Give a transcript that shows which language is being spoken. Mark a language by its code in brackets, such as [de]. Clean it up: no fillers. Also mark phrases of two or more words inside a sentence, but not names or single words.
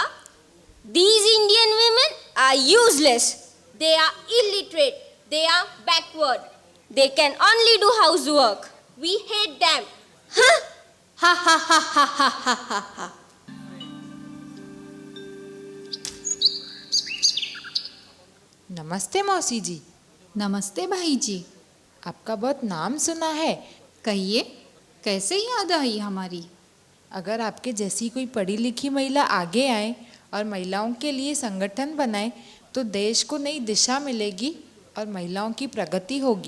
[en] These Indian women are useless. They are illiterate. They are backward. They can only do housework. We hate them. Huh? Ha ha ha ha ha ha ha ha। [hi] नमस्ते मौसी जी। नमस्ते भाई जी। आपका बहुत नाम सुना है। कहिए, कैसे याद आई हमारी? अगर आपके जैसी कोई पढ़ी लिखी महिला आगे आए और महिलाओं के लिए संगठन बनाए तो देश को नई दिशा मिलेगी और महिलाओं की प्रगति होगी।